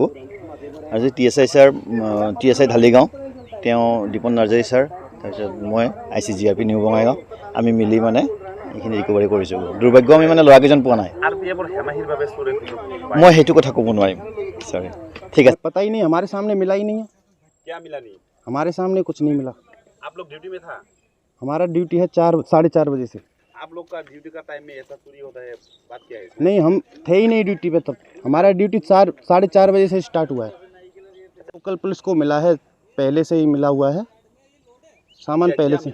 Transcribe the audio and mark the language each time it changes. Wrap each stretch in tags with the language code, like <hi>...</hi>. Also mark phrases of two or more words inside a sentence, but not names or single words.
<as>আৰু যে TSI ছাৰ, TSI ঢালিগাঁও, তেওঁ দীপন নাৰ্জাৰী ছাৰ, তাৰপিছত মই IC GRP নিউ বঙাইগাঁও, আমি মিলি মানে এইখিনি ৰিকভাৰী কৰিছোঁ। দুৰ্ভাগ্য আমি মানে ল'ৰাকেইজন পোৱা নাই। মই সেইটো কথা ক'ব নোৱাৰিম ছাৰ। ঠিক আছে,</as> <hi>पता ही नहीं, हमारे सामने मिला ही नहीं है। क्या मिला नहीं? हमारे सामने कुछ नहीं मिला। आप लोग ड्यूटी में था? हमारा ड्यूटी है 4-4:30 बजे से। आप लोग का ड्यूटी का टाइम में ऐसा चोरी होता है, बात क्या है? नहीं, हम थे ही नहीं ड्यूटी पे तब। हमारा ड्यूटी 4-4:30 बजे से स्टार्ट हुआ है। लोकल पुलिस को मिला है, पहले से ही मिला हुआ है सामान, पहले से।</hi>